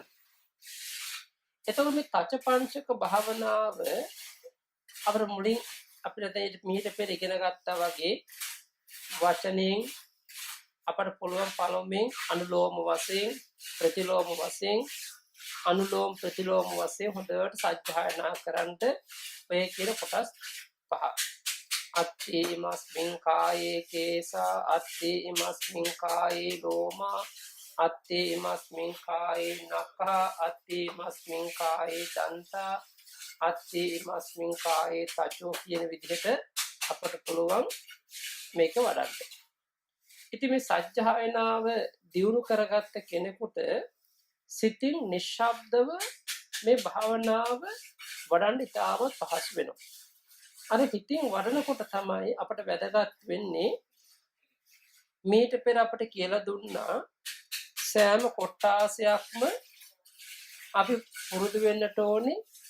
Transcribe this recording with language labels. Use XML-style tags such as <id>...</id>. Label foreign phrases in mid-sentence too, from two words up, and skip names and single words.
<si>එතකොට මේ තච පංචක භාවනාව අපර මුලින් අපිට මීට පෙර ඉගෙන ගත්තා වගේ වචනෙන් අපට පුළුවන් පළමුවෙන් අනුලෝම වශයෙන් ප්‍රතිලෝම වශයෙන් අනුලෝම ප්‍රතිලෝම වශයෙන් හොඳට සජ්ජායනා කරන්ට ඔය කියන කොටස් පහ.</si> <pi>අත්ථි ඉමස්මින් කායේ කේසා අත්ථි ඉමස්මින් කායේ ලෝමා අත්ථි ඉමස්මින් කායේ නඛා අත්ථි ඉමස්මින් කායේ දන්තා අත්ථි ඉමස්මින් කායේ තචෝ</pi> <si>කියන විදිහට අපට පුළුවන් මේක වඩන්න. ඉතින් මේ සජ්ජායනාව දියුණු කරගත්ත කෙනෙකුට සිතින් නිශ්ශබ්දව මේ භාවනාව වඩන්න ඉතාමත් පහසු වෙනවා. අර හිතින් වඩනකොට තමයි අපට වැදගත් වෙන්නේ මීට පෙර අපට කියලා දුන්නා සෑම කොටාසයක්ම අපි පුරුදු වෙන්නට ඕනේ</si>